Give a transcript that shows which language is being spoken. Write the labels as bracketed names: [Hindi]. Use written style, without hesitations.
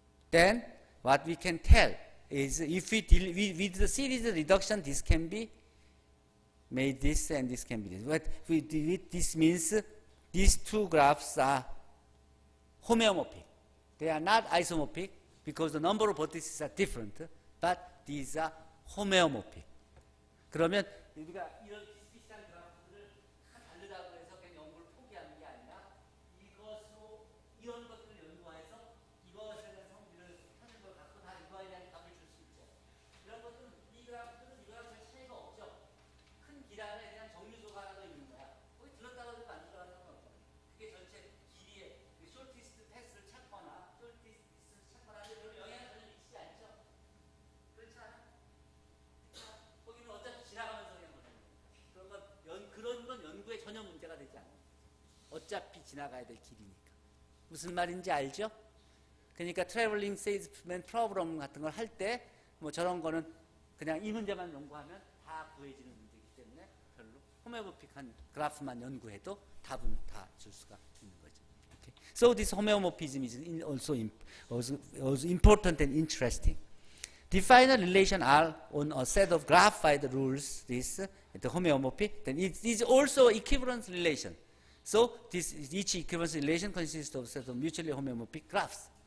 [English] Then what we can tell is if we with the series reduction, this can be made this and this can be this. What we delete, this means these two graphs are homeomorphic. They are not isomorphic because the number of vertices are different, but these are homeomorphic. [Korean] 그러면 우리가 이런 비슷비슷한 그래프들을 다 다르다고 해서 그냥 연구를 포기하는 게 아니라 이것으로 이런 것들을 연구해서 이것에 대한 성질을 찾는 걸 갖고 다 이거에 대한 답을 줄 수 있죠. 이런 것들은 이 그래프들은 이거랑 별 차이가 없죠. 큰 기란에 대한 정류소가 하나 더 있는 거야. 거기 들었다가 안 들어가는 건 없잖아. 그게 전체 길이의 숄티스트 패스를 찾거나 숄티스트를 찾거나 하는데 별로 영향을 전혀 미치지 않죠. 그렇지 않아? 거기는 어차피 지나가면서 그냥 그런 건 연구에 전혀 문제가 되지 않아요. 어차피 지나가야 될 길이니까. 무슨 말인지 알죠? 그러니까 트래블링 세일즈맨 프로그램 같은 걸 할 때 뭐 저런 거는 그냥 이 문제만 연구하면 다 구해지는 문제이기 때문에 별로 호메오모픽한 그래프만 연구해도 답은 다 줄 수가 있는 거죠. [English] Okay. So this homeomorphism is also important and interesting. Define a relation R on a set of graphified rules, this, the homeomorphy, then it is also equivalence relation. So each equivalence relation consists of a set of mutually homeomorphic graphs.